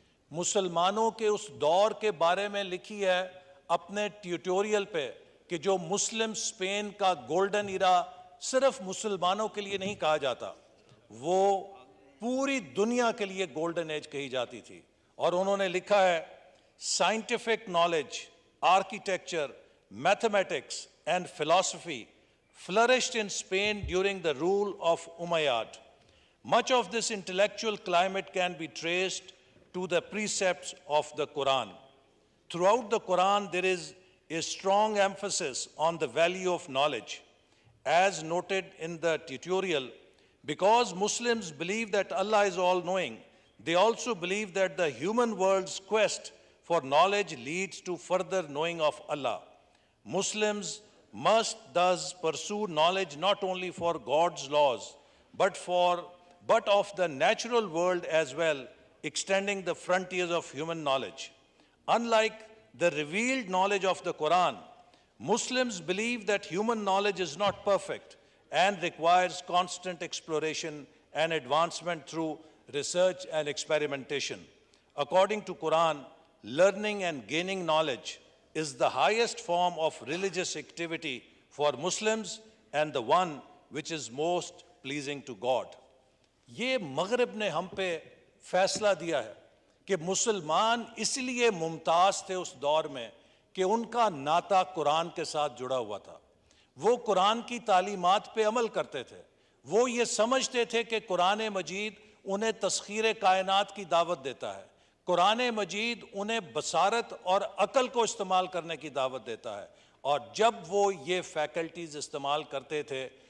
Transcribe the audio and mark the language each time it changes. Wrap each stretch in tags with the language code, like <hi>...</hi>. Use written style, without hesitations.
<ur>مسلمانوں کے اس دور کے بارے میں لکھی ہے اپنے ٹیوٹوریل پہ، کہ جو مسلم اسپین کا گولڈن ایرا صرف مسلمانوں کے لیے نہیں کہا جاتا، وہ پوری دنیا کے لیے گولڈن ایج کہی جاتی تھی۔ اور انہوں نے لکھا ہے</ur> <en>Scientific knowledge, architecture, mathematics and philosophy flourished in Spain during the rule of Umayyad. Much of this intellectual climate can be traced to the precepts of the Quran. Throughout the Quran, there is a strong emphasis on the value of knowledge. As noted in the tutorial, because Muslims believe that Allah is all-knowing, they also believe that the human world's quest for knowledge leads to further knowing of Allah. Muslims must thus pursue knowledge not only for God's laws, but of the natural world as well, extending the frontiers of human knowledge. Unlike the revealed knowledge of the Quran, Muslims believe that human knowledge is not perfect and requires constant exploration and advancement through research and experimentation. According to Quran, learning and gaining knowledge is the highest form of religious activity for Muslims and the one which is most pleasing to God.</en> <ur>یہ مغرب نے ہم پہ فیصلہ دیا ہے کہ مسلمان اس لیے ممتاز تھے اس دور میں کہ ان کا ناطہ قرآن کے ساتھ جڑا ہوا تھا، وہ قرآن کی تعلیمات پہ عمل کرتے تھے، وہ یہ سمجھتے تھے کہ قرآن مجید انہیں تسخیر کائنات کی دعوت دیتا ہے، قرآن مجید انہیں بصارت اور عقل کو استعمال کرنے کی دعوت دیتا ہے، اور جب وہ یہ فیکلٹیز استعمال کرتے تھے</ur>